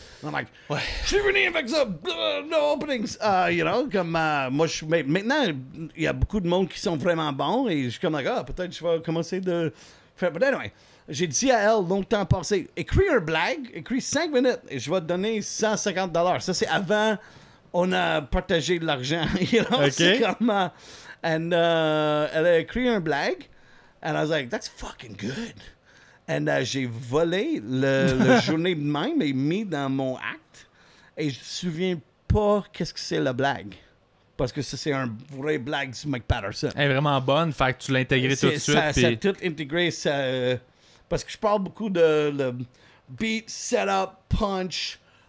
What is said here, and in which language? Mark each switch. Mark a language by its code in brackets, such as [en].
[en] I'm like, [fr] je suis venu avec ça, [en] no openings. You know, [fr] comme moi, maintenant, il y a beaucoup de monde qui sont vraiment bons, et je suis comme, peut-être je vais commencer de faire. [en] But anyway, [fr] j'ai dit à elle longtemps passé, écris un blague, écris 5 minutes, et je vais te donner $150. Ça, c'est avant. On a partagé de l'argent, [en] you know? Okay. [fr] C'est comme... elle a écrit un blague, [en] and I was like, that's fucking good. And [fr] j'ai volé le journée de même et mis dans mon acte, et je me souviens pas qu'est-ce que c'est la blague. Parce que ça, c'est un vrai blague du Mike Patterson. Elle est vraiment bonne, fait que tu l'as intégré tout de suite. Ça Puis... a tout intégré, parce que je parle beaucoup de le beat, setup, punch...